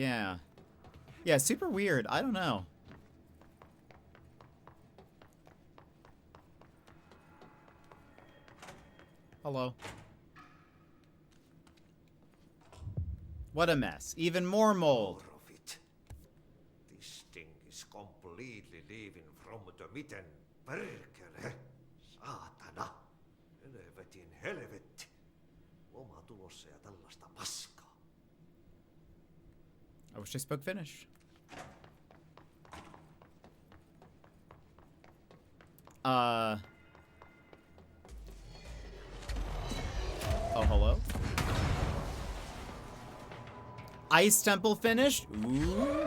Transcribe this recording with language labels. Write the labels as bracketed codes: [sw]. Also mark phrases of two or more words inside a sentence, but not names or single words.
[en] Yeah. Yeah, super weird. I don't know. Hello. What a mess. Even more mold. This thing is completely leaving from the mitten. [fi] Perkele. Saatana. Helvetin helvetti. Oma tulossa ja tällaista paskaa. [en] I wish I spoke Finnish. Oh, hello? Ice Temple finished? Ooh.